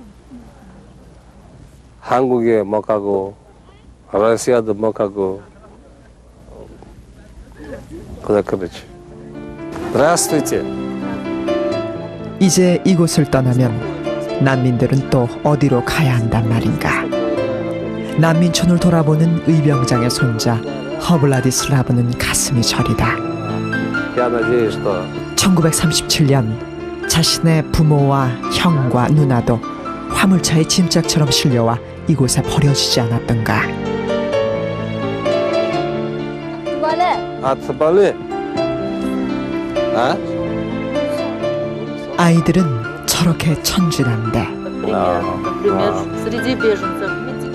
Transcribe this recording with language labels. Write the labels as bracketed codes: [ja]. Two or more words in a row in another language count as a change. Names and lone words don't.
[ko] 한국에 못 가고 러시아도 못 가고 그렇지. [ru] Здравствуйте. [ko] 이제 이곳을 떠나면 난민들은 또 어디로 가야 한단 말인가. 난민촌을 돌아보는 의병장의 손자 허블라디슬라브는 가슴이 저리다. [ru] Я надеюсь, что [ko] 1937년 자신의 부모와 형과 누나도 화물차에 짐짝처럼 실려와 이곳에 버려지지 않았던가. Отболы. 아? 아이들은 저렇게 천진한데 [ru] Например, среди беженцев митинг.